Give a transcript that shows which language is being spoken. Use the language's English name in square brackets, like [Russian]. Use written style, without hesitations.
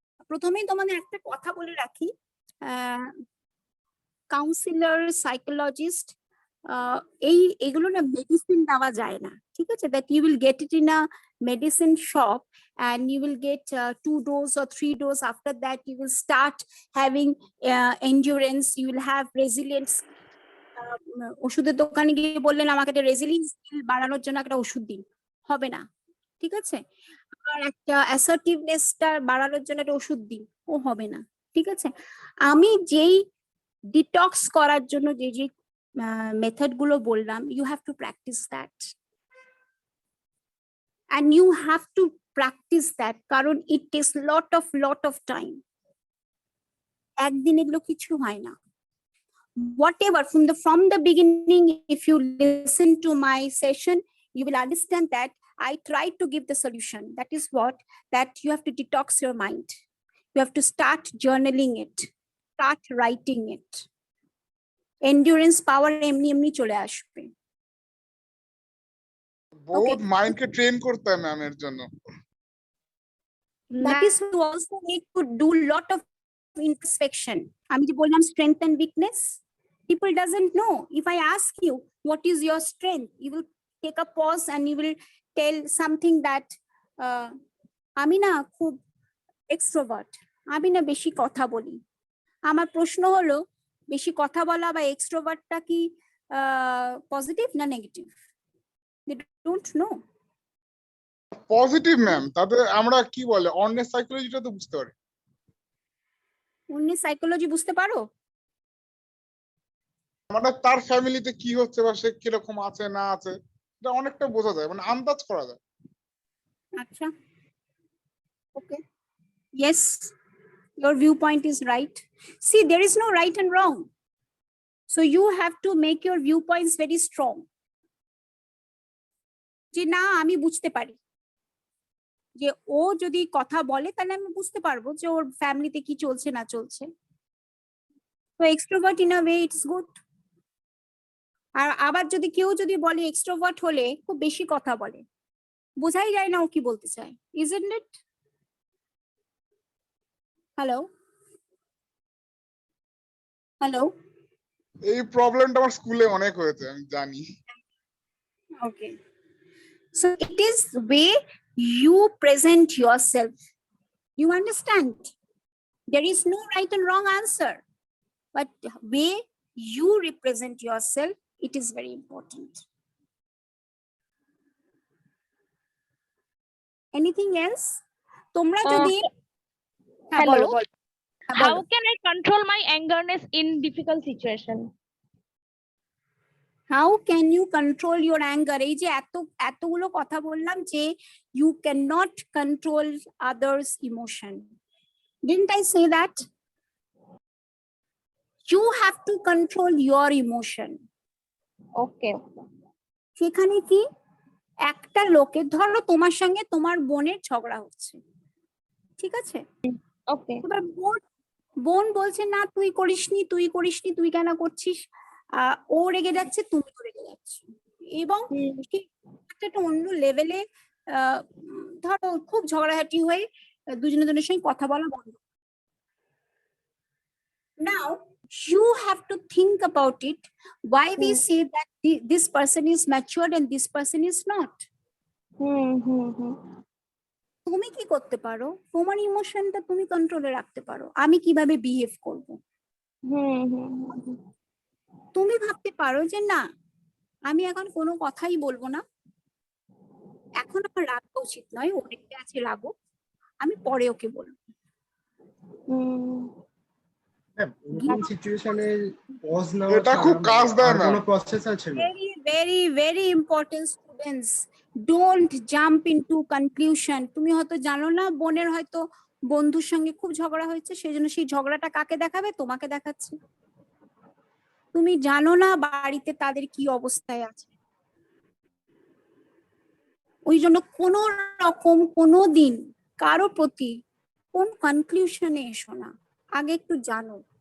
[Bangla] প্রথমেই তোমাদের একটা কথা বলে রাখি, কাউন্সিলর, সাইকোলজিস্ট, এগুলো না মেডিসিন দেওয়া যায় না, ঠিক আছে? [English] That you will get it in a medicine shop and you will get 2 doses or 3 doses. After that you will start having endurance, you will have resilience. [Bangla] ওষুধের দোকানে গিয়ে বললেন আমাকে একটা রেজিলিয়েন্স বাড়ানোর জন্য একটা ওষুধ দিন, হবে না, ঠিক আছে? আর একটা অ্যাসার্টিভনেসটা বাড়ানোর জন্য একটা ওষুধ দিন, ও হবে না, ঠিক আছে? আমি যেই ডিটক্স করার জন্য যে যে মেথড গুলো বললাম, [English] you have to practice that, and you have to practice that [Bangla] কারণ [English] it takes lot of time. [Bangla] একদিন এগুলো কিছু হয় না। [English] Whatever from the beginning, if you listen to my session, you will understand that I try to give the solution. That is what, that you have to detox your mind. You have to start journaling it, start writing it. [Bangla] Endurance power এমনি চলে আসবে। বহুত মাইন্ডকে train করতে হয় ma'am এর জন্য। [English] That is you also need to do lot of introspection. [Bangla] আমি যে বললাম [English] strength and weakness, people doesn't know. If I ask you what is your strength, you will take a pause and you will tell something that [Bangla] আমি না খুব [English] extrovert, [Bangla] আমি না বেশি কথা বলি। আমার প্রশ্ন হলো, বেশি কথা বলা বা এক্সট্রোভার্টটা কি পজিটিভ না negative? [English] They don't know. [Bangla] Positive ma'am, তাতে আমরা কি বলে অন্যের সাইকোলজিটা তো বুঝতে পারি। অন্যের সাইকোলজি বুঝতে পারো? মানে তার ফ্যামিলিতে কি হচ্ছে বা সে কিরকম আছে না আছে, এটা অনেকটা বোঝা যায়, মানে আন্দাজ করা যায়। আচ্ছা, [English] Okay, yes, your viewpoint is right. See, there is no right and wrong, so you have to make your viewpoints very strong. [Bangla] যে না আমি বুঝতে পারি, যে ও যদি কথা বলে তাহলে আমি বুঝতে পারবো যে ওর ফ্যামিলিতে কি চলছে না চলছে। তো [English] Extrovert in a way it's good. [Bangla] আর আবার যদি কেউ যদি বলে এক্সট্রোভার্ট হলে খুব বেশি কথা বলে, বোঝাই যায় না ও কি বলতে চায়, [English] isn't it? Hello hello, [Bangla] এই প্রবলেমটা আমার স্কুলে অনেক হয়েছে, আমি জানি। [English] Okay, So it is the way you present yourself. You understand? There is no right and wrong answer, but way you represent yourself, it is very important. Anything else? [Bangla] তোমরা যদি হ্যাঁ [English] hello. [Bangla] বলো বলো হ্যাঁ [English] How [Bangla] বলো [English] can I control my angerness in difficult situation? How can you control your anger? [Bangla] এই যে এতগুলো কথা বললাম যে [English] you cannot control others emotion. Didn't I say that? You have to control your emotion. Okay. [Bangla] সেখানে কি একটা লোকের ধরো তোমার সঙ্গে তোমার বোনের ঝগড়া হচ্ছে, ঠিক আছে? [English] Okay. [Bangla] এবার বোন বলছে না তুই করিসনি তুই কেন করছিস, ও রেগে যাচ্ছে তুমিও রেগে যাচ্ছ, এবং একটা অন্য লেভেলে ধরো খুব ঝগড়াঝাটি হয়ে দুজনের সঙ্গে কথা বলা বন্ধ। [English] Now you have to think about it, why we say that this person is matured and this person is not. [Bangla] তুমি কি করতে পারো, তোমার ইমোশনটা তুমি কন্ট্রোলে রাখতে পারো, আমি কিভাবে বিহেভ করব। তুমি ভাবতে পারো যে না আমি এখন কোনো কথাই বলবো না, এখন আমার রাখা উচিত নয়, ও রেগে আছে রাগো, আমি পরে ওকে বলবো। এরকম সিচুয়েশনে পজ নাও, এটা খুব কাজ দেয় না। কোনো প্রসেস আছে? [English] Very, very, very important students. Don't jump into conclusion. [Bangla] তুমি হয়তো জানো না বোনের হয়তো বন্ধুর সঙ্গে খুব ঝগড়া হয়েছে, সেই জন্য সেই ঝগড়াটা কাকে দেখাবে, তোমাকে দেখাচ্ছে। তুমি জানো না বাড়িতে তাদের কি অবস্থায় আছে, ওই জন্য কোনো রকম কোনো দিন কারো প্রতি কোন কনক্লুশনে এসো না, আগে একটু জানো।